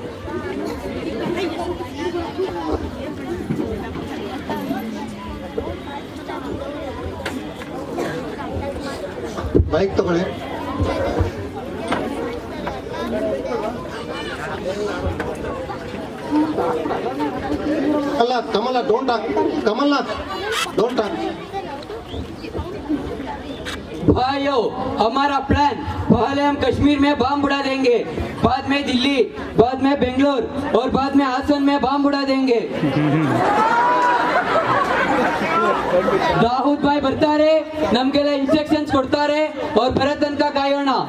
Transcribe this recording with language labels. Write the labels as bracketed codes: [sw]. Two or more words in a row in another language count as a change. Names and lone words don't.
[kn] ಮೈಕ್ ತಗೊಳ್ಳಿ. ಅಲ್ಲ, ಕಮಲ [en] don't talk. Kamal Nath don't talk. [hi] भाइयों, हमारा प्लान, पहले हम कश्मीर में बम उड़ा देंगे, बाद में दिल्ली, बाद में बेंगलोर और बाद में हासन में बम उड़ा देंगे. [kn] दाऊद भाई ಬರ್ತಾರೆ, ನಮಗೆಲ್ಲ ಇನ್ಸ್ಟ್ರಕ್ಷನ್ಸ್ ಕೊಡ್ತಾರೆ. और ಭರತ್ ತನಕ ಕಾಯೋಣ.